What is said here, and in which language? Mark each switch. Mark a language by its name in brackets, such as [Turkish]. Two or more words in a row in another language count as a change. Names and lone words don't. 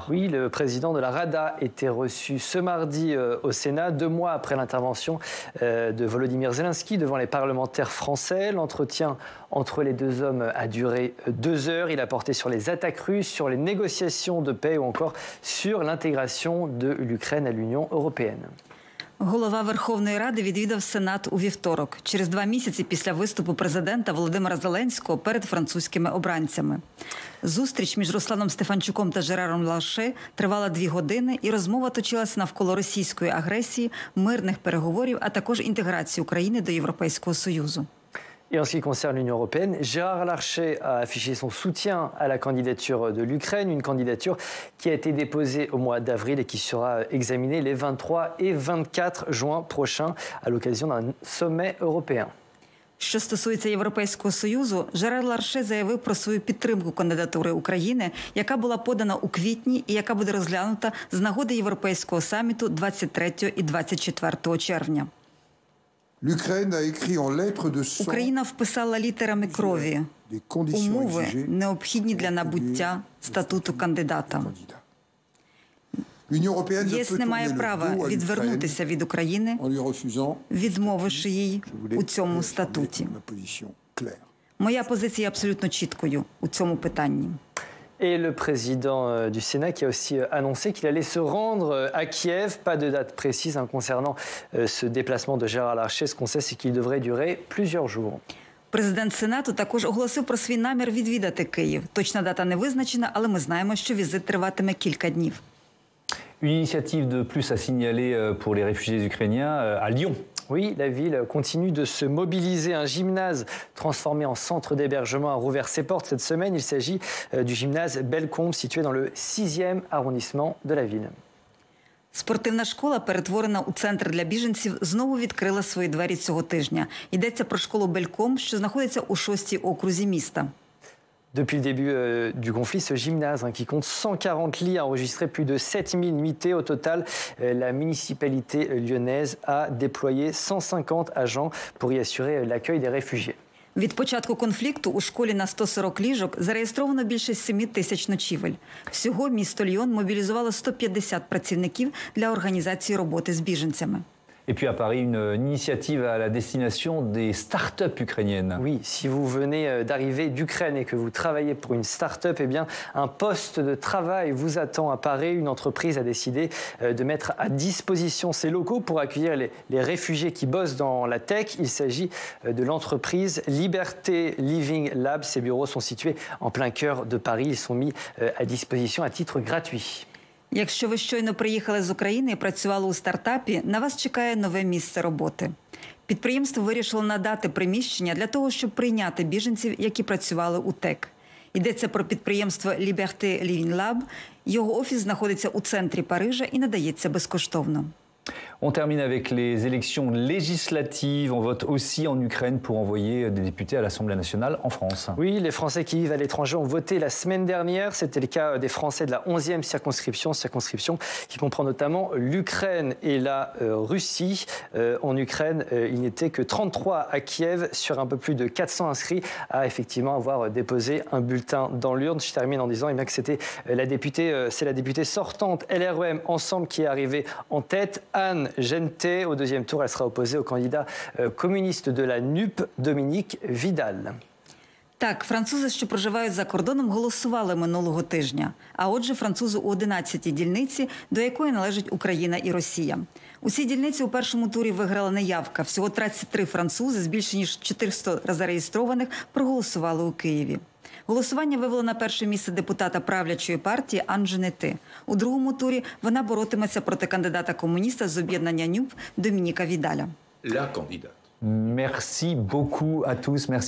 [French] Oui, le président de la Rada était reçu ce mardi au Sénat, 2 mois après l'intervention de Volodymyr Zelensky devant les parlementaires français. L'entretien entre les deux hommes a duré 2 heures. Il a porté sur les attaques russes, sur les négociations de paix ou encore sur l'intégration de l'Ukraine à l'Union européenne. [Ukrainian] Голова Верховної Ради відвідав Сенат у вівторок, через 2 місяці після виступу президента Володимира Зеленського перед французькими обранцями. Зустріч між Русланом Стефанчуком та Жераром Ларше тривала 2 години, і розмова точилася навколо російської агресії, мирних переговорів, а також інтеграції України до Європейського Союзу. [French] Et en ce qui concerne l'Union européenne, Gérard Larcher a affiché son soutien à la candidature de l'Ukraine, une candidature qui a été déposée au mois d'avril et qui sera examinée les 23 et 24 juin prochains à l'occasion d'un sommet européen. [Ukrainian] Що стосується Європейського Союзу, Жерар Ларше заявив про свою підтримку кандидатури України, яка була подана у квітні і яка буде розглянута з нагоди Європейського саміту 23 і 24 червня. Україна вписала літерами крові умови, необхідні для набуття статуту кандидата. ЄС не має права відвернутися від України, відмовивши їй у цьому статуті. Моя позиція абсолютно чіткою у цьому питанні. [French] Et le président du Sénat qui a aussi annoncé qu'il allait se rendre à Kiev. Pas de date précise concernant ce déplacement de Gérard Larcher. Ce qu'on sait, c'est qu'il devrait durer plusieurs jours. [Ukrainian] Президент Сенату також оголосив про свій намір відвідати Київ. Точна дата не визначена, але ми знаємо, що візит триватиме кілька днів. [French] Une initiative de plus à signaler pour les réfugiés ukrainiens à Lyon. Oui, la ville continue de se mobiliser. Un gymnase transformé en centre d'hébergement a rouvert ses portes cette semaine. Il s'agit du gymnase Bellecombe, situé dans le 6e arrondissement de la ville. [Ukrainian] Спортивна школа, перетворена у центр для біженців, знову відкрила свої двері цього тижня. Йдеться про школу Бельком, що знаходиться у 6-й окрузі міста. [French] Depuis le début du conflit, ce gymnase qui compte 140 lits a enregistré plus de 7000 nuitées. Au total, la municipalité lyonnaise a déployé 150 agents pour y assurer l'accueil des réfugiés. [Ukrainian] Від початку конфлікту у школі на 140 ліжок зареєстровано більше 7 тисяч ночівель. Всього місто Льйон мобілізувало 150 працівників для організації роботи з біженцями. [French] Et puis à Paris, une initiative à la destination des start-up ukrainiennes. Oui, si vous venez d'arriver d'Ukraine et que vous travaillez pour une start-up, eh bien, un poste de travail vous attend à Paris. Une entreprise a décidé de mettre à disposition ses locaux pour accueillir les réfugiés qui bossent dans la tech. Il s'agit de l'entreprise Liberté Living Lab. Ces bureaux sont situés en plein cœur de Paris. Ils sont mis à disposition à titre gratuit. [Ukrainian] Якщо ви щойно приїхали з України і працювали у стартапі, на вас чекає нове місце роботи. Підприємство вирішило надати приміщення для того, щоб прийняти біженців, які працювали у ТЕК. Йдеться про підприємство Liberté Living Lab. Його офіс знаходиться у центрі Парижа і надається безкоштовно. [French] On termine avec les élections législatives. On vote aussi en Ukraine pour envoyer des députés à l'Assemblée nationale en France. Oui, les Français qui vivent à l'étranger ont voté la semaine dernière. C'était le cas des Français de la 11e circonscription qui comprend notamment l'Ukraine et la Russie. En Ukraine, il n'était que 33 à Kiev sur un peu plus de 400 inscrits à effectivement avoir déposé un bulletin dans l'urne. Je termine en disant que c'était la députée sortante LREM Ensemble qui est arrivée en tête. Anne Genté. Au 2e tour, elle sera opposée au candidat communiste de la NUP, Dominique Vidal. [Ukrainian] Так, французи, що проживають за кордоном, голосували минулого тижня. А отже, французи у 11-й дільниці, до якої належать Україна і Росія. У цій дільниці у першому турі виграла неявка. Всього 33 французи з більше ніж 400 зареєстрованих проголосували у Києві. Голосування вивело на перше місце депутата правлячої партії Ан Женети. У другому турі вона боротиметься проти кандидата-комуніста з об'єднання НЮП Домініка Відаля. [French] Merci beaucoup à tous. Merci.